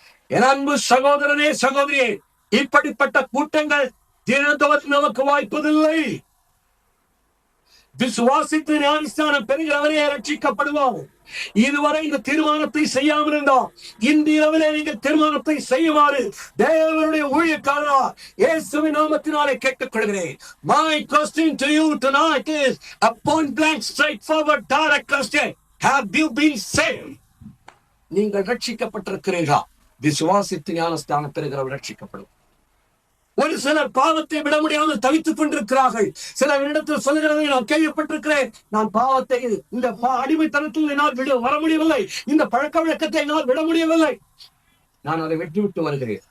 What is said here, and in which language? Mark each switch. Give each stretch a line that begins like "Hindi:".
Tamil: என் அன்பு சகோதரனே சகோதரியே, இப்படிப்பட்ட கூட்டங்கள் தினந்தோறும் நமக்கு வாய்ப்பதில்லை. விசுவாசித்து ஞானஸ்நானம் பெறுகிறவரே ரட்சிக்கப்படுவார். இதுவரை இந்த தீர்மானத்தை செய்யாமல் இருந்தால் இந்த இரவிலே நீங்கள் தீர்மானத்தை செய்யுமாறு தேவனுடைய ஊழியக்காரா இயேசுவின் நாமத்தினாலே கேட்டுக்கொள்கிறேன்.
English: My question to you tonight is a point blank straightforward direct question. Have you been saved?
Tamil: நீங்கள் ரட்சிக்கப்பட்டிருக்கிறீர்களா? விசுவாசித்து ஞானஸ்நானம் பெறுகிறவர் ரட்சிக்கப்படும். ஒரு சிலர் பாவத்தை விட முடியாமல் தவித்துக் கொண்டிருக்கிறார்கள். சிலர் இடத்தில் சொல்லுகிறதை நான் கேள்விப்பட்டிருக்கிறேன், நான் பாவத்தை இந்த அடிமைத்தனத்தில் என்னால் வர முடியவில்லை, இந்த பழக்க வழக்கத்தை என்னால் விட முடியவில்லை, நான் அதை விட்டு வருகிறேன்.